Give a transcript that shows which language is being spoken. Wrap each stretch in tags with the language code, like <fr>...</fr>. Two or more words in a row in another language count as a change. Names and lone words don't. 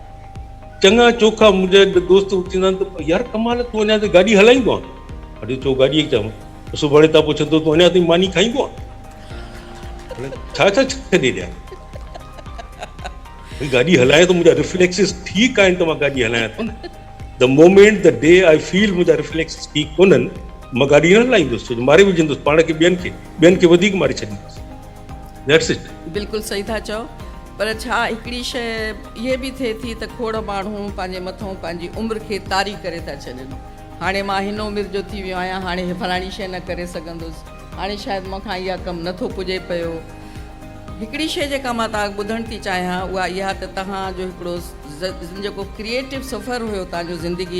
<sd>चङा चोखा मुंहिंजा दोस्त चवंदा आहिनि त यार कमाल, तूं अञा ताईं गाॾी हलाईंदो आहे? अॼु चओ गाॾीअ खे चऊं, सुभाणे था पुछंदो तूं अञा ताईं मानी खाईंदो आहे? छा छॾे ॾियां? गाॾी हलाए त मुंहिंजा रिफ्लेक्सिस ठीकु आहिनि त मां गाॾी हलायां थो न।</sd> <en>the moment the day I feel</en> <sd>मुंहिंजा रिफ्लेक्सिस ठीकु कोन्हनि, मां गाॾी न हलाईंदुसि, छो जो मारे विझंदुसि पाण खे, ॿियनि खे वधीक मारे छॾींदुसि।</sd> <en>That's it.</en> <sd>बिल्कुलु सही था चओ, पर छा हिकिड़ी शइ इहे बि थिए थी त खोड़ माण्हू पंहिंजे मथां पंहिंजी उमिरि खे तारी करे था छॾनि। हाणे मां हिन उमिरि जो थी वियो आहियां, हाणे फलाणी शइ न करे सघंदुसि, हाणे शायदि मूंखां इहा कमु नथो पुॼे पियो। हिकिड़ी शइ जेका मां तव्हां ॿुधणु थी चाहियां उहा इहा त तव्हांजो हिकिड़ो जेको क्रिएटिव सफ़र हुयो तव्हांजो ज़िंदगीअ</sd>